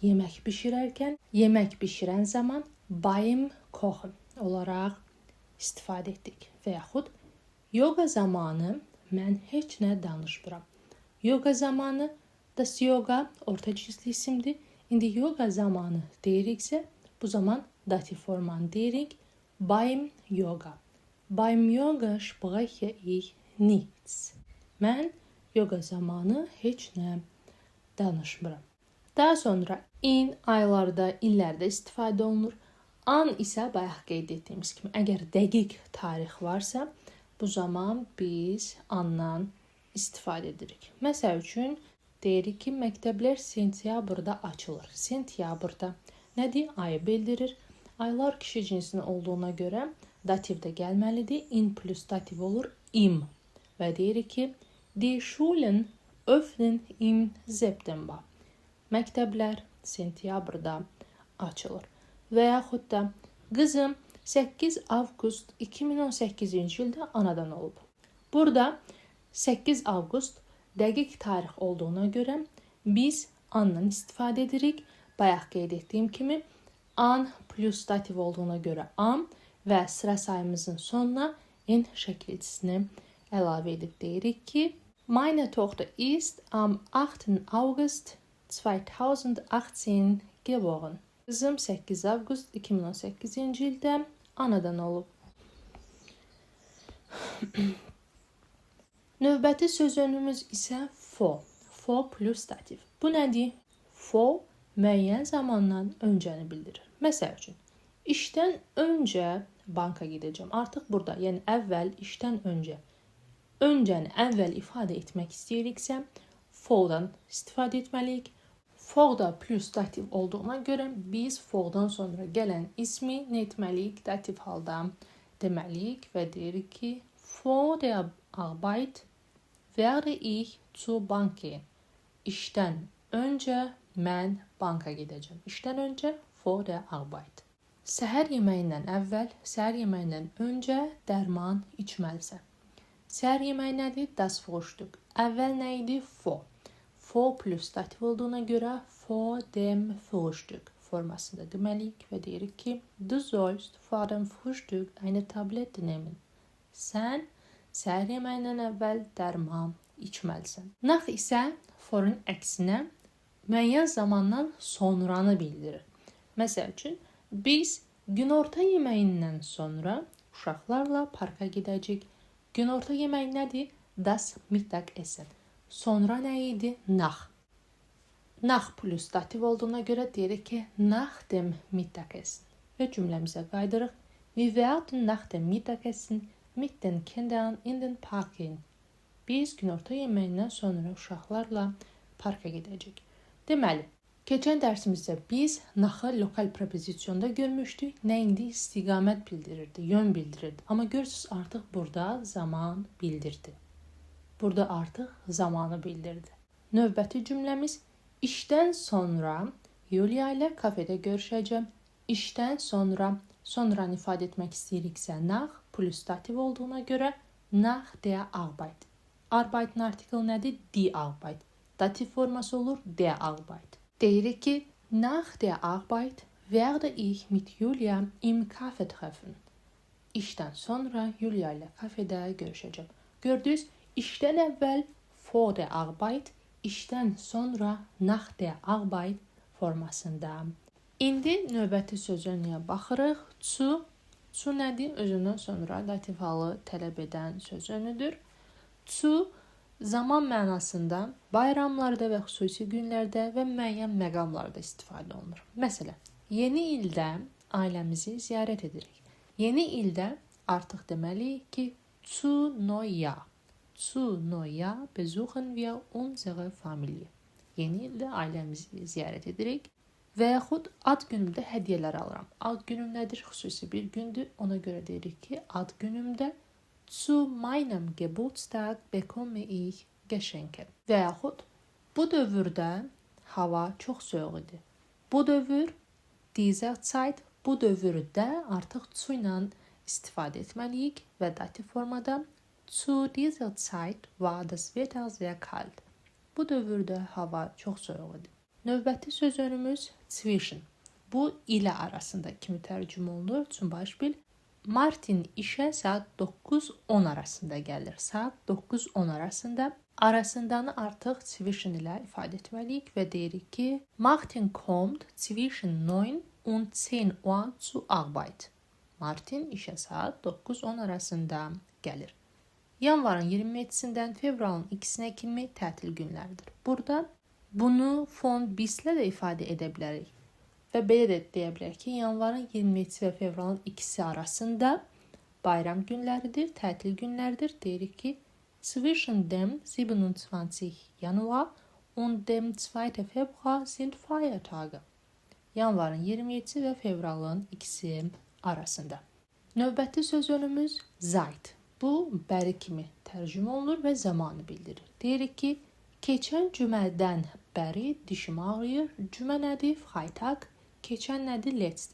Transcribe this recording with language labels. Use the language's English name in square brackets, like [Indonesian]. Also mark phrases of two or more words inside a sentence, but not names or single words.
[Azerbaijani] Yemək bişirən zaman [German] beim Kochen [Azerbaijani] olaraq istifadə etdik. Və yaxud yoga zamanı mən heç nə danışmıram. Yoga zamanı, [German] das yoga [Azerbaijani] orta cinsli isimdir. İndi yoga zamanı deyiriksə, bu zaman dativ formanı deyirik. [German] Beim yoga. Beim yoga spreche ich nichts. [Azerbaijani] Mən yoga zamanı heç nə danışmıram. Daha sonra in aylarda, illərdə istifadə olunur. An isə bayaq qeyd etdiyimiz kimi, əgər dəqiq tarix varsa, bu zaman biz andan istifadə edirik. Məsəl üçün, deyirik ki, məktəblər sentyabrda açılır. Sentyabrda nədir? Ayı bildirir. Aylar kişi cinsinin olduğuna görə dativ də gəlməlidir. In plus dativ olur im. Və deyirik ki, [German] die Schulen öffnen im September. [Azerbaijani] Məktəblər sentyabrda açılır. Və yaxud da qızım 8 avqust 2018-ci ildə anadan olub. Burada 8 avqust dəqiq tarix olduğuna görə biz andan istifadə edirik. Bayaq qeyd etdiyim kimi an plus dativ olduğuna görə am və sıra sayımızın sonuna n şəkilçisini əlavə edib deyirik ki, [German] meine Tochter ist am 8. August 2018 geboren. [Azerbaijani] Qızım 8 avqust 2018-ci ildə anadan olub. Növbəti söz önümüz isə for. For plus dativ. Bu nədir? For müəyyən zamandan öncəni bildirir. Məsəl üçün, işdən öncə banka gedəcəm. Artıq burada, yəni əvvəl, işdən öncə. Öncəni əvvəl ifadə etmək istəyiriksə, fordan istifadə etməliyik. For da plus dativ olduğuna görə biz fordan sonra gələn ismi nə etməliyik? Dativ halda deməliyik və deyirik ki, [German] vor der Arbeit werde ich zur Bank gehen. [Azerbaijani] İşdən öncə mən banka gedəcəm. İşdən öncə [German] vor der Arbeit. [Azerbaijani] Səhər yeməyindən əvvəl, səhər yeməyindən öncə dərman içməlisən. Səhər yeməyi nədir? [German] Das Frühstück. [Azerbaijani] Əvvəl nə idi? Vor. Vor plus dativ olduğuna görə [German] vor dem Frühstück [Azerbaijani] formasında deməliyik və deyirik ki, [German] du sollst vor dem Frühstück eine Tablette nehmen. [Azerbaijani] Sən səhər yeməyindən əvvəl dərman içməlisən. Nach isə vorun əksinə müəyyən zamandan sonranı bildirir. Məsəl üçün, biz günorta yeməyindən sonra uşaqlarla parka gedəcəyik. Günorta yeməyi nədir? [German] Das Mittagessen. [Azerbaijani] Sonra nə idi? Nach. Nach plus dativ olduğuna görə deyirik ki, [German] nach dem Mittagessen. [Azerbaijani] Və cümləmizə qaydırıq. [German] Wir werden nach dem Mittagessen mit den Kindern in den Park gehen. [Azerbaijani] Biz günorta yeməyindən sonra uşaqlarla parka gedəcəyik. Deməli, keçən dərsimizdə biz naxı lokal prepozisyonda görmüşdük. Nə indi istiqamət bildirirdi, yön bildirirdi. Amma görürsünüz artıq burada zaman bildirdi. Burada artıq zamanı bildirdi. Növbəti cümləmiz işdən sonra Yulia ilə kafedə görüşəcəm. İşdən sonra sonranı ifadə etmək istəyiriksə nach plus dativ olduğuna görə [German] nach der Arbeit. [Azerbaijani] Arbeit'in artikel nədir? [German] Die Arbeit. [Azerbaijani] Dativ forması olur [German] der Arbeit. [Azerbaijani] Deyirik ki, [German] nach der Arbeit werde ich mit Julia im Kafe treffen. [Azerbaijani] İşdən sonra Julia ilə kafedə görüşəcəm. Gördünüz, işdən əvvəl [German] vor der Arbeit, [Azerbaijani] işdən sonra [German] nach der Arbeit [Azerbaijani] formasında. İndi növbəti sözünə baxırıq. Zu nədir? Özündən sonra dativ halı tələb edən sözünüdür. Zu zaman mənasında bayramlarda və xüsusi günlərdə və müəyyən məqamlarda istifadə olunur. Məsələn, yeni ildə ailəmizi ziyarət edirik. Yeni ildə artıq deməliyik ki, [German] zu Neujahr. Zu Neujahr besuchen wir unsere Familie. [Azerbaijani] Yeni ildə ailəmizi ziyarət edirik. Və yaxud ad günümdə hədiyyələr alıram. Ad günüm nədir? Xüsusi bir gündür. Ona görə deyirik ki, ad günümdə [German] zu meinem Geburtstag bekomme ich Geschenke. [Azerbaijani] Və yaxud bu dövrdə hava çox soyuq idi. Bu dövr, [German] dieser Zeit, [Azerbaijani] bu dövrdə artıq zu ilə istifadə etməliyik və dativ formada [German] zu dieser Zeit war das Wetter sehr kalt. [Azerbaijani] Bu dövrdə hava çox soyuq idi. Növbəti sözünümüz zwischen. Bu ilə arasında kimi tərcümə olunur. [German] Zum Beispiel [Azerbaijani] Martin işə saat 9-10 arasında gəlir. Saat 9-10 arasında. Arasındanı artıq zwischen ilə ifadə etməliyik və deyirik ki, [German] Martin kommt zwischen 9 und 10 Uhr zur Arbeit. [Azerbaijani] Martin işə saat 9-10 arasında gəlir. Yanvarın 27-sindən fevralın 2-sinə kimi tətil günlərdir. Burada bunu von bislə də ifadə edə bilərik. Və belə də deyə bilərik ki, yanvarın 27-si və fevralın 2-si arasında bayram günləridir, tətil günlərdir. Deyirik ki, [German] zwischen dem 27. Januar und dem 2. Februar sind Feiertage. [Azerbaijani] Yanvarın 27-si və fevralın 2-si arasında. Növbəti sözünümüz seit. Bu bəri kimi tərcümə olunur və zamanı bildirir. Deyirik ki, keçən cümədən bəri dişim ağrıyır. Cümə nədir? Freitag. Keçən nədir? Letzte.